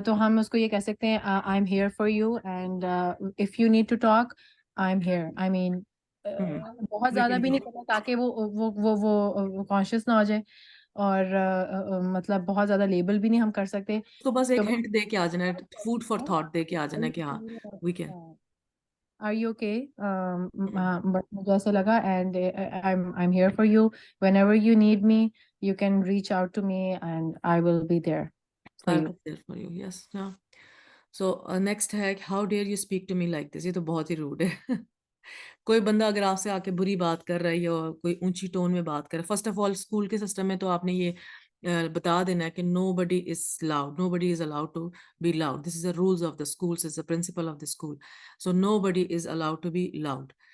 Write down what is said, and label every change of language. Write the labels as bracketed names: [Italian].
[Urdu] تو ہم اس کو یہ کہہ سکتے ہیں [English] I am here for you and if you need to talk I am here. [Urdu] آئی مین بہت زیادہ بھی نہیں کرنا تاکہ وہ کانشیس نہ ہو جائے, اور مطلب بہت زیادہ لیبل بھی نہیں ہم کر سکتے. تو بس ایک ہنٹ دے کے آ جانا ہے, فوڈ فار تھاٹ دے کے آ جانا ہے کہ ہاں [English] We can. Are you okay? But [Urdu] مجھے ایسے لگا [English] and I'm here for you. Whenever you need me, you can reach out to me and I will be there for you. There for you. Yes. Yeah. So next ہے, how dare you speak to me like this. [Urdu] یہ تو بہت ہی road ہے. کوئی بندہ اگر آپ سے آ کے بری بات کر رہا ہے یا کوئی اونچی ٹون میں بات کر رہا ہے, فرسٹ آف آل اسکول کے سسٹم میں تو آپ نے یہ بتا دینا ہے کہ [English] nobody is loud, nobody is allowed to be loud, [Urdu] this is the rules of the school, is the principle of the school, so know body is allowed to be loud.